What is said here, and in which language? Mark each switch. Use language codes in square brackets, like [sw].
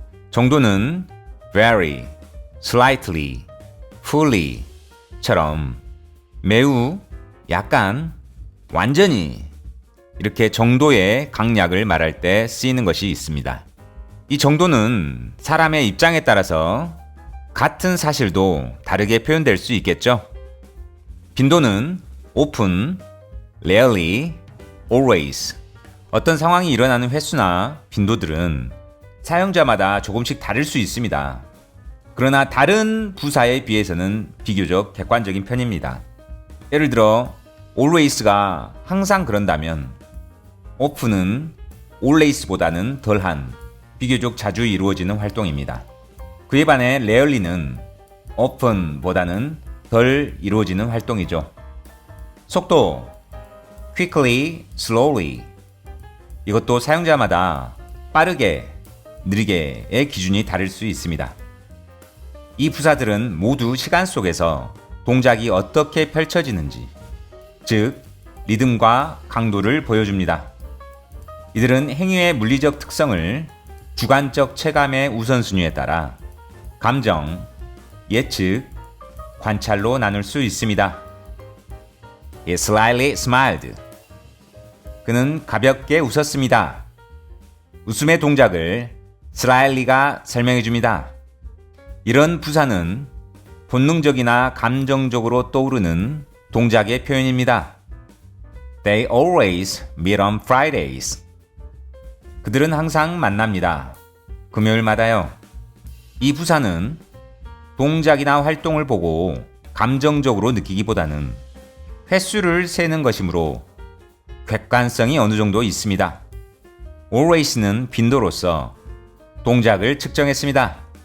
[ko] 정도는 very, slightly, fully 처럼 매우, 약간, 완전히 이렇게 정도의 강약을 말할 때 쓰이는 것이 있습니다. 이 정도는 사람의 입장에 따라서 같은 사실도 다르게 표현될 수 있겠죠. [en] 빈도는 often, rarely, always. [ko] 어떤 상황이 일어나는 횟수나 빈도들은 사용자마다 조금씩 다를 수 있습니다. 그러나 다른 부사에 비해서는 비교적 객관적인 편입니다. 예를 들어 always가 항상 그런다면 often은 always보다는 덜한 비교적 자주 이루어지는 활동입니다. 그에 반해 rarely는 often보다는 덜 이루어지는 활동이죠. [en] 속도 quickly, slowly. [ko] 이것도 사용자마다 빠르게, 느리게의 기준이 다를 수 있습니다. 이 부사들은 모두 시간 속에서 동작이 어떻게 펼쳐지는지, 즉 리듬과 강도를 보여줍니다. 이들은 행위의 물리적 특성을 주관적 체감의 우선순위에 따라 감정, 예측, 관찰로 나눌 수 있습니다. [en] He slyly smiled. [ko] 그는 가볍게 웃었습니다. 웃음의 동작을 slyly가 설명해 줍니다. 이런 부사는 본능적이나 감정적으로 떠오르는 동작의 표현입니다. [en] They always meet on Fridays. [ko] 그들은 항상 만납니다. 금요일마다요. 이 부사는 동작이나 활동을 보고 감정적으로 느끼기보다는 횟수를 세는 것이므로 객관성이 어느 정도 있습니다. always는 빈도로서 동작을 측정했습니다.